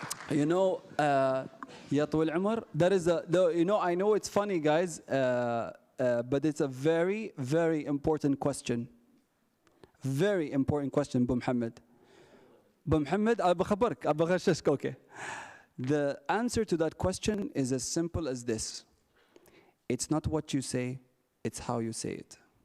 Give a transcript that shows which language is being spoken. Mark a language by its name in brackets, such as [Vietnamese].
[English] You know, [Arabic] يا طويل العمر, [English] that is a, you know, I know it's funny guys, but it's a very, very important question. Very important question, بمحمد. [Arabic] بمحمد, أنا بخبرك, أنا بغششك, okay. [English] The answer to that question is as simple as this. It's not what you say, it's how you say it.